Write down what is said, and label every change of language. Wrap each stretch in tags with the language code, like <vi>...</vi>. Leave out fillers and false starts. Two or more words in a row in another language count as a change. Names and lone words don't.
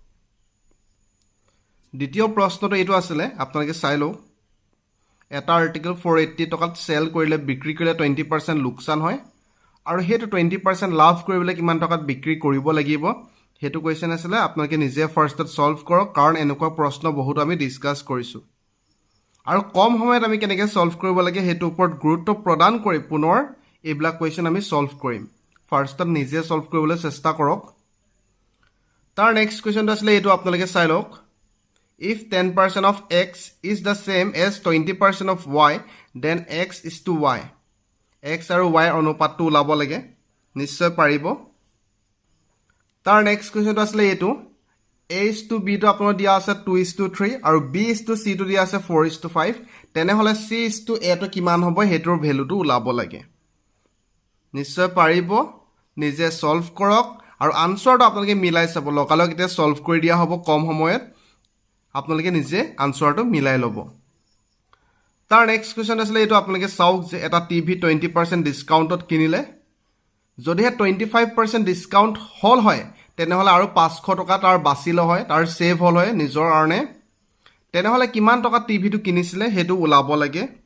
<as>দ্বিতীয় প্ৰশ্নটো এইটো আছিলে আপোনালোকে চাই লওক এটা আৰ্টিকেল 480 টকাত চেল কৰিলে বিক্ৰী কৰিলে 20% লোকচান হয় আৰু সেইটো 20% লাভ কৰিবলৈ কিমান টকাত বিক্ৰী কৰিব লাগিব হেতু কোৱেশ্চন আছিলে আপোনালোকে নিজে</as> <en>firstত solve</en> <as>কৰক কাৰণ এনেকুৱা প্ৰশ্ন বহুত আমি ডিসকাস কৰিছো আৰু কম সময়ত আমি কেনেকৈ সলভ কৰিব লাগে হেতু ওপৰত গুৰুত্ব প্ৰদান কৰি পুনৰ এইবিলা কোৱেশ্চন আমি সলভ কৰিম ফাৰ্ষ্টত নিজে সলভ কৰিবলৈ চেষ্টা কৰক তাৰ</as> <en>next questionটো</en> <as>আছিলে এটো আপোনালোকে চাই লওক</as> <en>if 10% of x is the same as 20% of y then x is to y</en> <as>x আৰু y অনুপাতটো ওলাব লাগে নিশ্চয় পাৰিব তাৰ</as> <en>next questionটো</en> <as>আছিলে এটো</as> <en>a is to b</en> <as>টো আপোনাৰ দিয়া আছে</as> <en>2 is to 3</en> <as>আৰু</as> <en>b is to c</en> <as>টো দিয়া আছে</as> <en>4 is to 5</en> <as>তেনে হলে</as> <en>c is to a</en> <as>টো কিমান হ'ব হেতৰ ভ্যালুটো ওলাব লাগে নিশ্চয় পাৰিব নিজে সলভ কৰক আৰু আনসাৰটো আপোনালোকে মিলাই চাব লকালক এটা সলভ কৰি দিয়া হ'ব কম সময়ত আপোনালোকে নিজে আনসাৰটো মিলাই লব তাৰ</as> <en>next question</en> <as>আছিল এটো আপোনালোকে চাওক যে এটা টিভি 20% ডিসকাউন্টত কিনিলে যদিহে 25% ডিসকাউন্ট হল হয় তেনেহলে আৰু 500 টকা তাৰ বাছিল হয় তাৰ সেভ হল হয় নিজৰ কাৰণে তেনেহলে কিমান টকা টিভিটো কিনিছিলে হেতু ওলাব লাগে</as>